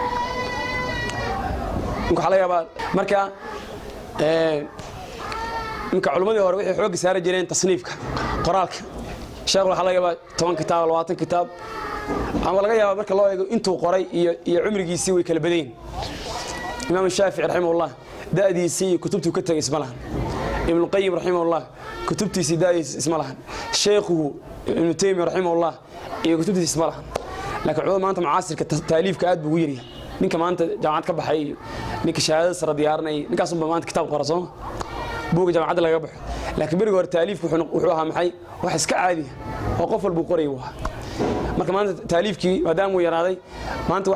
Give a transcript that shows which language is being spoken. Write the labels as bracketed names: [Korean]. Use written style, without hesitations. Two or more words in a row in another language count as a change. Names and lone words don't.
[Somali] waxa la yaabaa marka inka culimadii hore waxay xoog saar jireen tasniifka qoraalka sheekh waxa laga yaabaa 10 kitaab 20 kitaab ama laga yaabaa marka loo eego intuu qoray iyo umrigiisii way kala badeen imaam shaafici rahimahullah daadiisii kutubtu ka tagay isma lahan ibn qayyim rahimahullah kutubtiisii daadiisii isma lahan sheekhu ibn taymiyyah rahimahullah iyo kutubtiisii isma lahan laakiin culimada maanta mucaasirka taaliifka aad buu yiri ninka maanta jaamacad ka baxay ninka shahaadada sare diyaarinay ninkaas uu maanta kitaab qoraso buuga jaamacad laga baxo laakiin bariga hore taaliifku wuxuu ahaa maxay wax iska caadi oo qof walba qoray waa marka maanta taaliifkii maadaama uu yaraaday maanta waxa